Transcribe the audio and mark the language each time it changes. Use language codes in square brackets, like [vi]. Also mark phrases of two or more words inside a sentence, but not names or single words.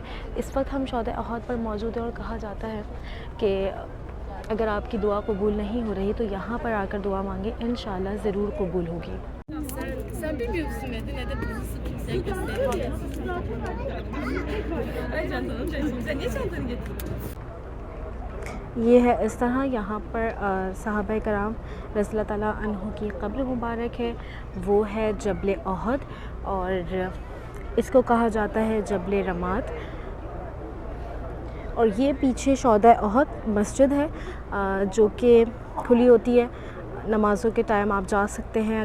[hi] इस वक्त हम शौदा ओहद पर मौजूद हैं और कहा जाता है कि अगर आपकी दुआ कबूल नहीं हो रही तो यहाँ पर आकर दुआ मांगे, [ar] إن شاء الله [hi] ज़रूर कबूल होगी। [tr] Sen bilmiyor musun Medine'de buzlu kimseye gösteriyor. Ay çantanı taşıyayım. Sen niye çantanı getirdin? [hi] ये है इस तरह, यहाँ पर सहाबा कराम [ar] رضي الله تعالى عنه [hi] की कब्र मुबारक है, वो है जबल ओहद, और इसको कहा जाता है जबल रमात। और ये पीछे शौदा ओहद मस्जिद है जो कि खुली होती है, नमाज़ों के टाइम आप जा सकते हैं।